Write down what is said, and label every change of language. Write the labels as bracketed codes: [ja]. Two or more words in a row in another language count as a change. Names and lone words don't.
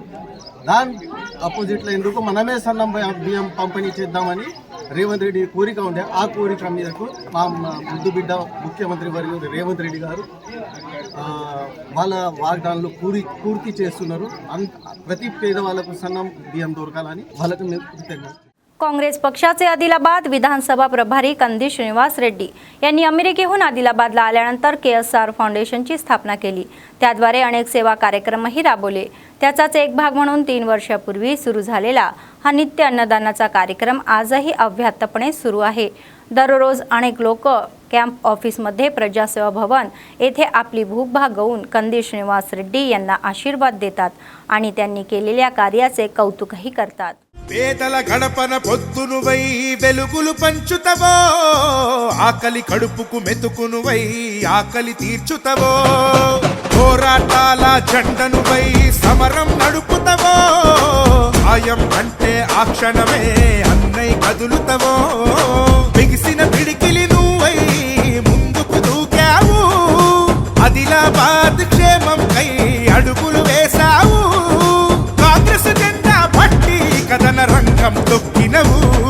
[te] దాని అపోజిట్లో ఎందుకు మనమే సన్న బియ్యం పంపిణీ చేద్దామని రేవంత్ రెడ్డి కోరిక ఉండే, ఆ కోరిక మీదకు మా ముద్దు బిడ్డ ముఖ్యమంత్రి వర్యులు రేవంత్ రెడ్డి గారు వాళ్ళ వాగ్దానాలు పూర్తి చేస్తున్నారు। ప్రతి పేదవాళ్ళకు సన్నం బియ్యం దొరకాలని వాళ్ళకు మేము కృతజ్ఞత। [mr] काँग्रेस पक्षाचे आदिलाबाद विधानसभा प्रभारी कंदी श्रीनिवास रेड्डी यांनी अमेरिकेहून आदिलाबादला आल्यानंतर KSR फाउंडेशनची स्थापना केली। त्याद्वारे अनेक सेवा कार्यक्रमही राबवले। त्याचाच एक भाग म्हणून 3 वर्षापूर्वी सुरू झालेला हा नित्य अन्नदानाचा कार्यक्रम आजही अव्याहतपणे सुरू आहे। दररोज अनेक लोक कॅम्प ऑफिसमध्ये प्रजासेवा भवन येथे आपली भूक भागवून कंदी श्रीनिवास रेड्डी यांना आशीर्वाद देतात आणि त्यांनी केलेल्या कार्याचे कौतुकही करतात। [te] పేదల గడపన పొద్దునువై వెలుగులు పంచుతవో, ఆకలి కడుపుకు మెతుకునువై ఆకలి తీర్చుతవో, పోరాటాల జెండనువై సమరం నడుపుతవో, ఆయం అంటే ఆ క్షణమే అన్నై కదులుతవో, బిగిసిన పిడికిలి నువ్వై ముందుకు దూకావు, ఆదిలాబాద్ క్షేమం కై అడుగులు వేశావు, కాంగ్రెస్ జెండా పట్టి కథన రంగం తొక్కినవు,